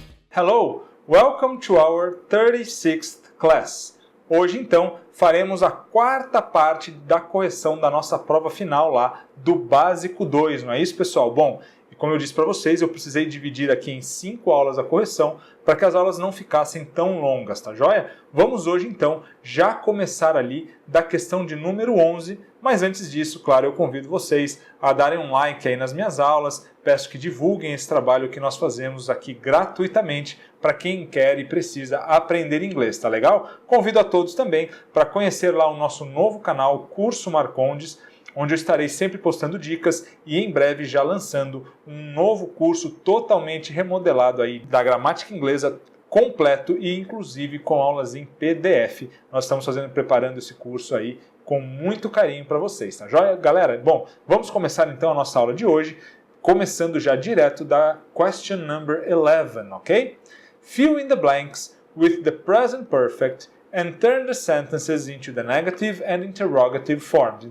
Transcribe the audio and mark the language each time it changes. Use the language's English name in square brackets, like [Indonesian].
[English] Hello, welcome to our 36th class. [Portuguese] Hoje, então, faremos a quarta parte da correção da nossa prova final lá do Básico 2, não é isso, pessoal? Bom, como eu disse para vocês, eu precisei dividir aqui em 5 aulas a correção para que as aulas não ficassem tão longas, tá joia? Vamos hoje, então, já começar ali da questão de número 11, mas antes disso, claro, eu convido vocês a darem um like aí nas minhas aulas, peço que divulguem esse trabalho que nós fazemos aqui gratuitamente para quem quer e precisa aprender inglês, tá legal? Convido a todos também para conhecer lá o nosso novo canal Curso Marcondes, onde eu estarei sempre postando dicas e em breve já lançando um novo curso totalmente remodelado aí da gramática inglesa completo e inclusive com aulas em PDF. Nós estamos preparando esse curso aí com muito carinho para vocês, tá joia? Galera, bom, vamos começar então a nossa aula de hoje, começando já direto da [English] question number 11, [Portuguese] ok? [English] Fill in the blanks with the present perfect and turn the sentences into the negative and interrogative forms.